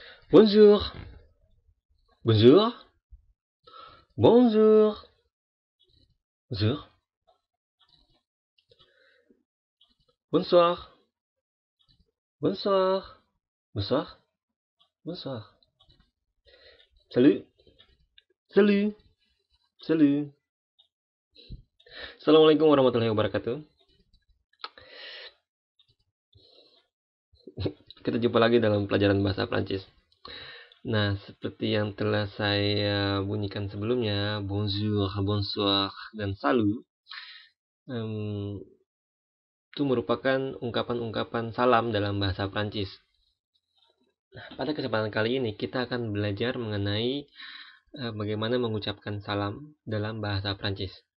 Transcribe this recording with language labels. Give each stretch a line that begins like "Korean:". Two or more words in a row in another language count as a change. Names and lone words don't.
French: Bonjour, bonjour, bonjour, bonjour, bonsoir, bonsoir, bonsoir, bonsoir. Salut, salut, salut.
Arabic: السلام عليكم ورحمة الله وبركاته.
Indonesian: Kita jumpa lagi dalam pelajaran bahasa Prancis. Nah, seperti yang telah saya bunyikan sebelumnya,
French: bonjour, bonsoir,
Indonesian: dan salut, itu merupakan ungkapan-ungkapan salam dalam bahasa Prancis. Nah, pada kesempatan kali ini kita akan belajar mengenai bagaimana mengucapkan salam dalam bahasa Prancis.